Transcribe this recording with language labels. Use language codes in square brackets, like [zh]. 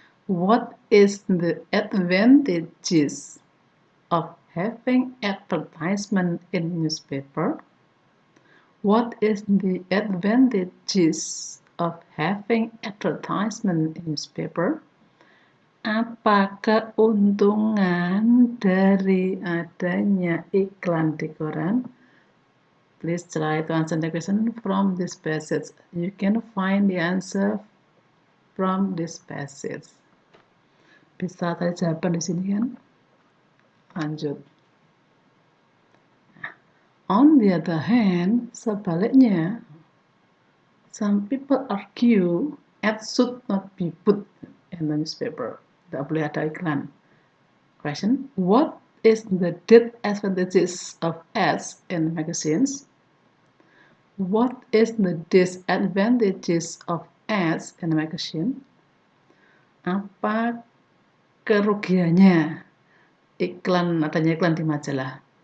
[en] What is the advantages of having advertisement in newspaper? What is the advantages of having advertisement in newspaper? [id] Apa keuntungan dari adanya iklan di koran? [en] Please try to answer the question from this passage. You can find the answer from this passage. [id] Bisa cari jawaban di sini kan? Lanjut. [en] On the other hand, [id] sebaliknya, [en] some people argue ads should not be put in the newspaper. [id] Tidak boleh ada iklan. [en] Question: what is the disadvantages of ads in magazines? What is the disadvantages of ads in a magazine? [id] Apa kerugiannya adanya iklan di majalah?